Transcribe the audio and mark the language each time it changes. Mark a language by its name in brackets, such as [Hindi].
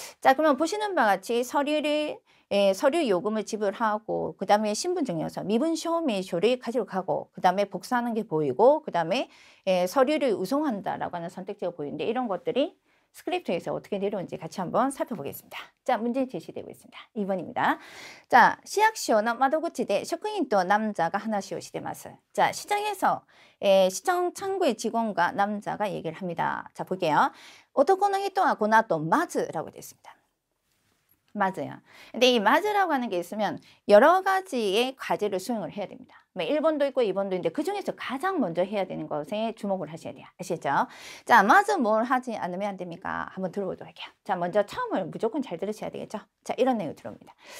[Korean] 자, 그러면 보시는 바와 같이 서류 요금을 지불하고 그 다음에 신분증명서, 미분쇼메쇼를 가지고 가고 그 다음에 복사하는 게 보이고 그 다음에 서류를 우송한다라고 하는 선택지가 보이는데, 이런 것들이 스크립트에서 어떻게 내려오는지 같이 한번 살펴보겠습니다. 자, 문제 제시되고 있습니다. 2번입니다. [Japanese] 자, 시役所の窓口で職員と [Korean] 남자가 [Japanese] 話をしてます. [Korean] 자, 시장에서 시장 창구의 직원과 남자가 얘기를 합니다. 자, 볼게요. [Japanese] 男の人はこの後まず [Korean] 라고 되어 있습니다. 맞아요. 근데 이 맞으라고 하는 게 있으면 여러 가지의 과제를 수행을 해야 됩니다. 1번도 있고 2번도 있는데 그 중에서 가장 먼저 해야 되는 것에 주목을 하셔야 돼요. 아시겠죠? 자, 맞아 뭘 하지 않으면 안 됩니까? 한번 들어보도록 할게요. 자, 먼저 처음을 무조건 잘 들으셔야 되겠죠? 자, 이런 내용 들어옵니다.